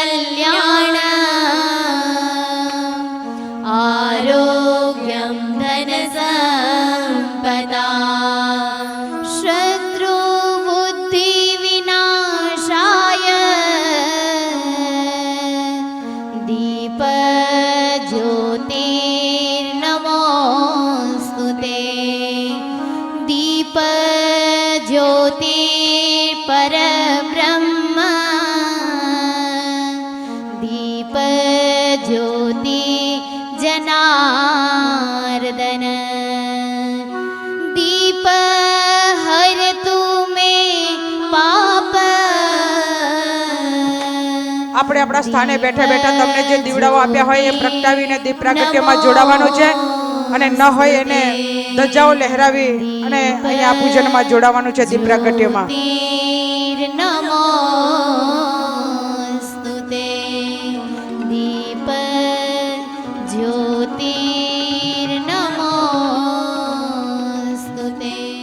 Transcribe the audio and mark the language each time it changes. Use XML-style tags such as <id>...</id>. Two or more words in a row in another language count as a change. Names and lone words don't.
<sa>कल्याणम् आरोग्यं धनसम्पदा शत्रुबुद्धिविनाशाय दीपज्योतिर्नमोऽस्तु ते दीपज्योतिर्परब्रह्म दीपज्योति जनार्दन दीप हरतु मे पाप</sa> <gu>આપણે આપણા સ્થાને બેઠા બેઠા તમને જે દીવડાઓ આપ્યા હોય એ પ્રગટાવીને દીપ પ્રાગટ્યમાં જોડાવાનું છે અને ન હોય એને ધજાઓ લહેરાવી અને અહીંયા પૂજનમાં જોડાવાનું છે દીપ પ્રાગટ્યમાં.</gu> <sa>નમોસ્તુ તે દીપ જ્યોતિર્નમોસ્તુ તે.</sa>